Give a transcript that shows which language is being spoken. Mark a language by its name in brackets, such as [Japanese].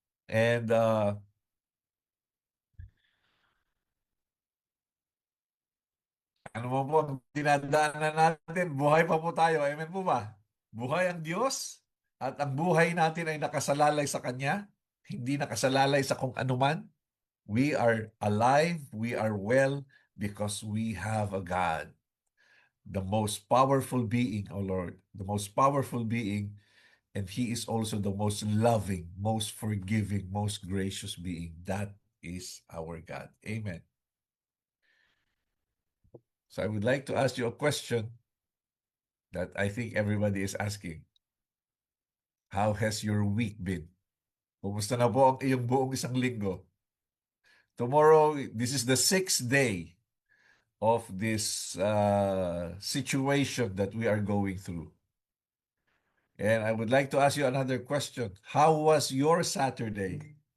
[Filipino] And ano mo po ang dinadaanan natin? Buhay pa po tayo. Amen po ba? Buhay ang Diyos at ang buhay natin ay nakasalalay sa Kanya, hindi nakasalalay sa kung anuman. [English] We are alive, we are well because we have a God, the most powerful being, O Lord, the most powerful being, and He is also the most loving, most forgiving, most gracious being. That is our God. Amen. So I would like to ask you a question that I think everybody is asking. How has your week been? [Filipino] Kumusta na po ang iyong buong isang linggo? [English] Tomorrow, this is the 6th day of this situation that we are going through. And I would like to ask you another question. How was your Saturday?